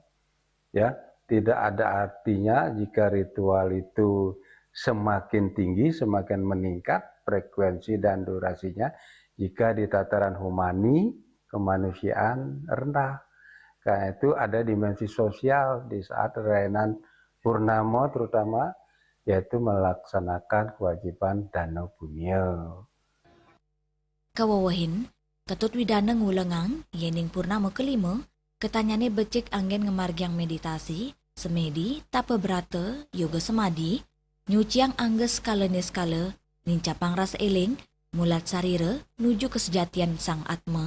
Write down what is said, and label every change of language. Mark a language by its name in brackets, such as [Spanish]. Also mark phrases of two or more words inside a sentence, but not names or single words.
[Indonesian] Ya, tidak ada artinya jika ritual itu semakin tinggi, semakin meningkat frekuensi dan durasinya, jika di tataran humani, kemanusiaan rendah. Karena itu ada dimensi sosial di saat rainan purnama terutama, yaitu melaksanakan kewajiban dano punya. [Balinese] Kawawahin, Ketut Widana ngulengang, yening purnama kelima, ketanyane becek angin ngemargiang meditasi, semedi, tapa berata, yoga semadi, nyuciang angges skala neskala, nincapang rasa eling, mulat sarira, nuju kesejatian sang atma.